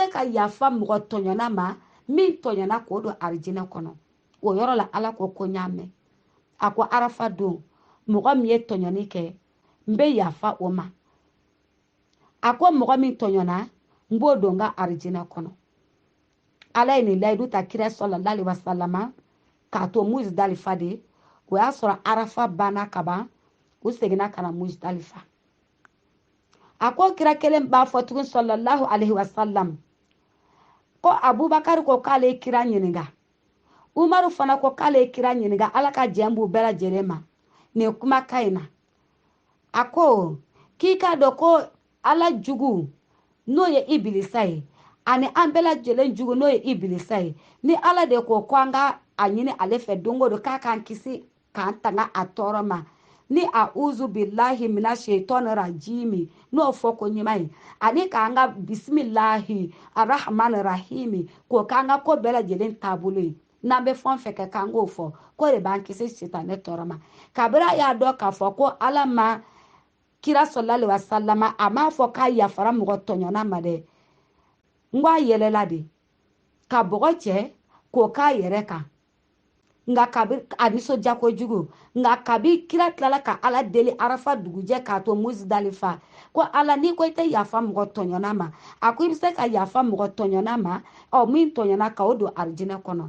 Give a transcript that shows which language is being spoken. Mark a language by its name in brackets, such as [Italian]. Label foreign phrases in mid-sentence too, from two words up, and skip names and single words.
[Bambara] se ka yafa mɔgɔ tɔɲɔna ma min tɔɲɔna k'o don arijinɛ kɔnɔ o yɔrɔ la ala ko n y'a mɛn a ko arafa don mɔgɔ min ye tɔɲɔni kɛ n bɛ yafa o ma a ko mɔgɔ min tɔɲɔna n b'o don n ka arijinɛ kɔnɔ ala ye nin layidu ta kira [Arabic] صلى الله عليه وسلم [Bambara] k'a to Muzdalifa de o y'a sɔrɔ arafa banna ka ban u seginna ka na Muzdalifa ako kira kelen ba fɔ tugun [Arabic] صلى الله عليه وسلم [Bambara] ko Abubakar ko k'ale kira ɲininga, Umaru fana ko k'ale kira ɲininga Ala ka jɛn b'u bɛɛ lajɛlen ma nin kumakan in na. A ko k'i k'a dɔn ko Ala jugu n'o ye Ibilisa ye ani an bɛɛ lajɛlen jugu n'o ye Ibilisa ye, ni Ala de ko an ka a ɲini ale fɛ don o don k'a k'an kisi k'an tanga a tɔɔrɔ ma, ni [Arabic] أعوذ بالله من الشيطان الرجيم [Bambara] n'o fɔ ko ɲuman ye, ani k'an ka [Arabic] بسم الله الرحمن الرحيم [Bambara] k'o k'an ka ko bɛɛ lajɛlen taabolo ye, n'an bɛ fɛn o fɛn kɛ k'an k'o fɔ, ko de b'an kisi sitanɛ tɔɔrɔ ma. Kabiri a y'a dɔn k'a fɔ ko Ala ma kira [Arabic] صلى الله عليه وسلم [Bambara] a m'a fɔ k'a yafara mɔgɔ tɔɲɔna ma dɛ, n ko a yɛlɛla de ka bɔgɔ cɛ k'o k'a yɛrɛ kan, nka kabiri a nisɔndiya kojugu, nka kabi kira tilala ka Ala deli Arafa dugujɛ k'a to Muzdalifa ko Ala n'i ko i tɛ yafa mɔgɔ tɔɲɔna ma, a ko i bɛ se ka yafa mɔgɔ tɔɲɔna ma, min tɔɲɔna ka o don arijinɛ kɔnɔ.